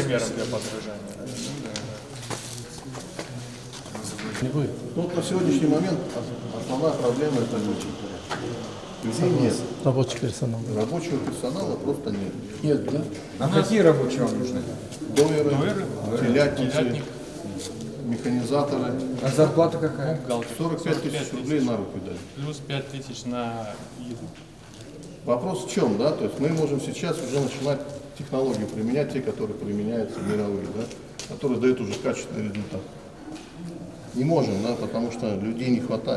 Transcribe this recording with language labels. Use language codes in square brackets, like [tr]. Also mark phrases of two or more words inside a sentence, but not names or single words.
[ru] примером для подражания. Ну, вот на сегодняшний момент основная проблема это люди. Людей нет. Рабочий персонал. Рабочего персонала просто нет. Нет, да? А какие рабочие вам нужны? Дойеры, телятницы. Телятник. механизаторы. А зарплата какая? 45 тысяч рублей на руки дали. Плюс 5000 на еду. Вопрос в чем, да? То есть мы можем сейчас уже начинать технологии применять, те, которые применяются мировые, да? Которые дают уже качественный результат. Не можем, да, потому что людей не хватает.